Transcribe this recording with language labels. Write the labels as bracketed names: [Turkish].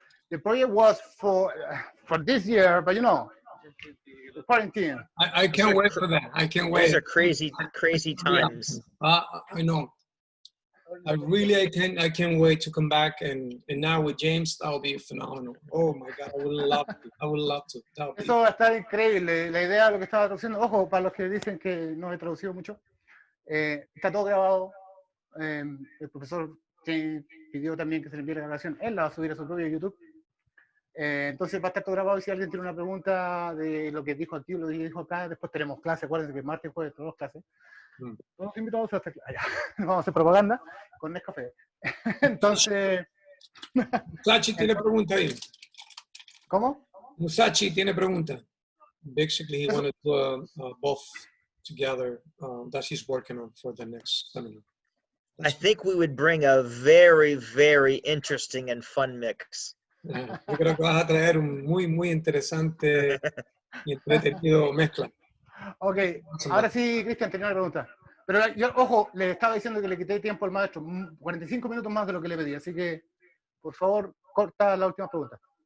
[English] The project was for this year, but the quarantine. I can't wait for that. I can't wait. Those are crazy times. I know. I can't wait to come back, and now with James, that'll be phenomenal. Oh my God, I would love to. [Spanish] Eso va a estar increíble. La idea de lo que estaba traduciendo, ojo, para los que dicen que no he traducido mucho. Está todo grabado. El profesor pidió también que se le envíe la grabación. Él la va a subir a su propio YouTube. Entonces va a estar todo grabado y si alguien tiene una pregunta de lo que dijo aquí o lo que dijo acá, después tenemos clase, acuérdense que martes y jueves tenemos clases. Todos invitados a allá. Vamos a hacer propaganda con Nescafé. Entonces... Musashi tiene pregunta ahí. ¿Cómo? Musashi tiene pregunta. [English] Basically, he wanted to both together that he's working on for the next seminar. I think we would bring a very, very interesting and fun mix. [Spanish] Yo creo que vas a traer un muy interesante y entretenido mezcla. Ok, ahora sí, Cristian, tenía una pregunta. Pero yo, ojo, le estaba diciendo que le quité tiempo al maestro, 45 minutos más de lo que le pedí, así que, por favor, corta la última pregunta.